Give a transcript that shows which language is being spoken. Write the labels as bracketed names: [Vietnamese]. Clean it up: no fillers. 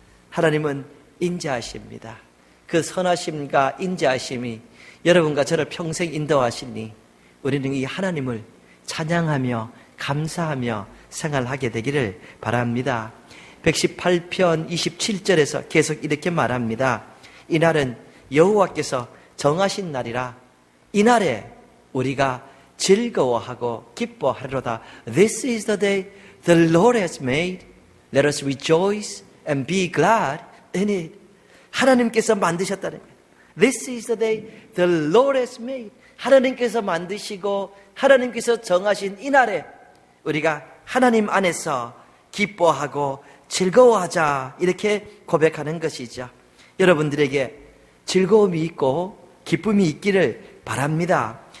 [Korean] 하나님은 인자하십니다. 그 선하심과 인자하심이 여러분과 저를 평생 인도하시니 우리는 이 하나님을 찬양하며 감사하며 생활하게 되기를 바랍니다. 118편 27절에서 계속 이렇게 말합니다. 이날은 여호와께서 정하신 날이라. 이날에 우리가 즐거워하고 기뻐하리로다. [English] This is the day the Lord has made. Let us rejoice and be glad in it. [Korean] 하나님께서 만드셨다는 거예요. [English] This is the day the Lord has made. [Korean] 하나님께서 만드시고 하나님께서 정하신 이날에 우리가 하나님 안에서 기뻐하고 즐거워하자, 이렇게 고백하는 것이죠. 여러분들에게 즐거움이 있고 기쁨이 있기를 바랍니다.